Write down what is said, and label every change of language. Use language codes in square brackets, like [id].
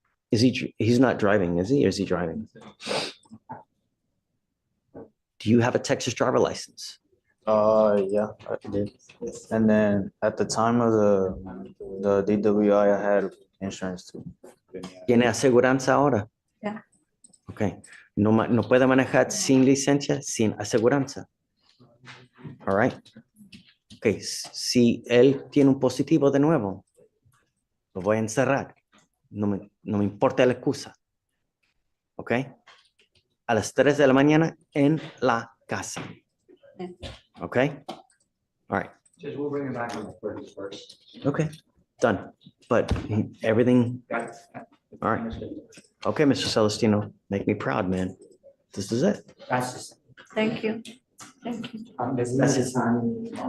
[en] He's not driving, is he? Or is he driving? Do you have a Texas driver license? Yeah, I did. And then at the time of the DWI, I had insurance too. [es] ¿Tiene aseguranza ahora? [en] Yeah. Okay. [es] No, no puede manejar sin licencia, sin aseguranza. [en] All right. Okay. [es] Si él tiene un positivo de nuevo, lo voy a encerrar. No me importa la excusa. Ok. A las 3 de la mañana en la casa. [en] Okay. All right. Just we'll bring it back on the 31st. Okay. Done. But everything. All right. Okay, Mr. Celestino, make me proud, man. This is it. That's just. Thank you. Thank you. That's just time.